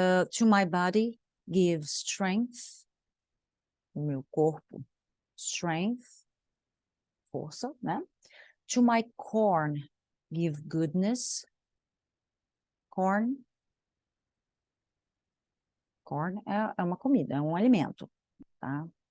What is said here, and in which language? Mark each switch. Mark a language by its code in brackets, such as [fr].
[en] To my body, give strength. [pt] O meu corpo, strength, força, né? [en] To my corn, give goodness. Corn. [pt] Corn é uma comida, é um alimento, tá?